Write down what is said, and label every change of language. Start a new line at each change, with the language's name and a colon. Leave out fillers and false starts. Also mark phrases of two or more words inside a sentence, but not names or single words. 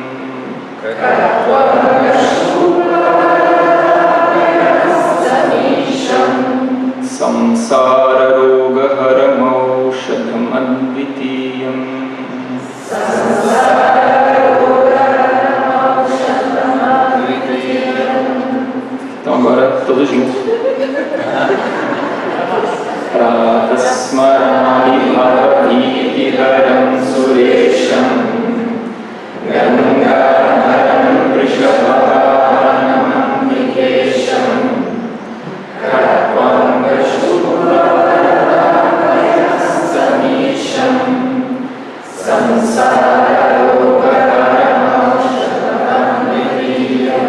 Sanskrit: Samsara roga haramaushadham advitiyam.
Portuguese: Então agora todos juntos.
Sanskrit: Pratasmarami bhavaviti haram suresham Gangadharam vrishabhavanamambikesham Khattvangashula Varada-bhayahastamisham Samsara roga haramaushadham advitiyam.